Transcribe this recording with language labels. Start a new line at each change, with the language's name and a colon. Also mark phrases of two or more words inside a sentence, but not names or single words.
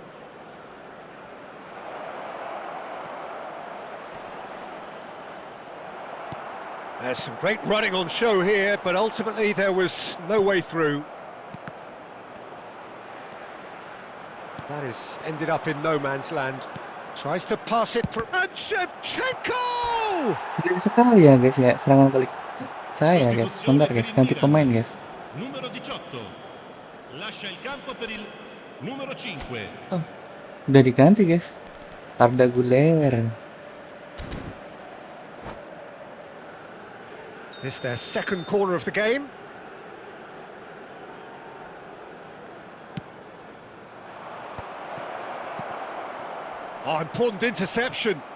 English: There's some great running on show here, but ultimately there was no way through. That is ended up in no man's land. Tries to pass it for... And Shevchenko!
Indonesian: Gede sekali ya guys ya serangan kali saya guys. Bentar guys, ganti pemain guys.
Italian: Numero 18. Lascia il campo per il numero 5.
Indonesian: Oh, udah diganti guys. Arda Güler.
English: It's their second corner of the game. Oh, important interception.